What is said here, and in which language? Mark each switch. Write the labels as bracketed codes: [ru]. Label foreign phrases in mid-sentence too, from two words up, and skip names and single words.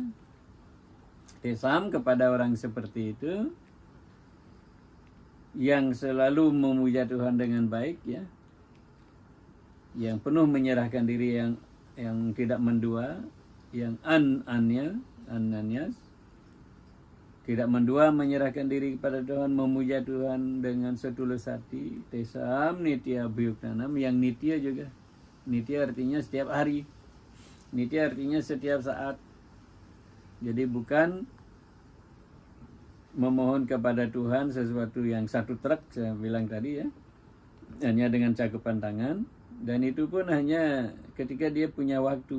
[id] Tesam kepada orang seperti itu yang selalu memuja Tuhan dengan baik ya, yang penuh menyerahkan diri, yang tidak mendua, yang ananya tidak mendua, menyerahkan diri kepada Tuhan, memuja Tuhan dengan setulus hati. [sa] Tesam nitya abhyuktanam, [id] yang nitya juga. Nitya artinya setiap hari, nitya artinya setiap saat. Jadi bukan memohon kepada Tuhan sesuatu yang satu truk, saya bilang tadi ya, hanya dengan cakupan tangan, dan itu pun hanya ketika dia punya waktu.